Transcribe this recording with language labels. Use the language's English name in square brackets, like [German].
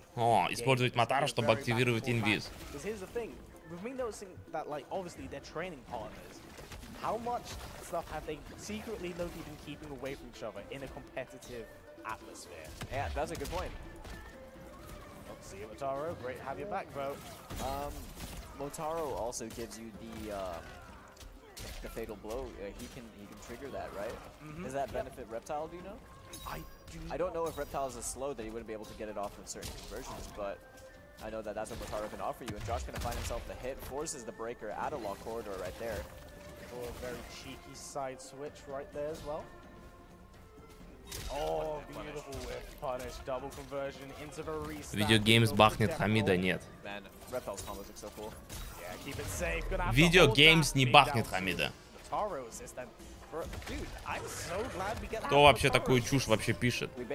[Russian] О, использовать Мотаро, чтобы активировать инвиз. [English] We've been noticing that, like, obviously they're training partners. How much stuff have they secretly been keeping away from each other in a competitive atmosphere? Yeah, that's a good point. See you, Motaro. Great to have you back, bro. Motaro also gives you the fatal blow. He can trigger that, right? Does that benefit Reptile? Do you know? I don't know if Reptile is so slow that he wouldn't be able to get it off with certain conversions, but I know that that's what Motaro can offer you. And Josh gonna find himself the hit, forces the breaker out of lock corridor right there. For a very cheeky side switch right there as well. Oh, beautiful whiff punish, double conversion into the restand. [Russian] Видеогеймс бахнет, Хамида нет. [English] Man, Reptile's combos look so cool. Yeah, keep it safe. [Russian] Видеогеймс не бахнет, Хамида. Кто вообще такую чушь вообще пишет?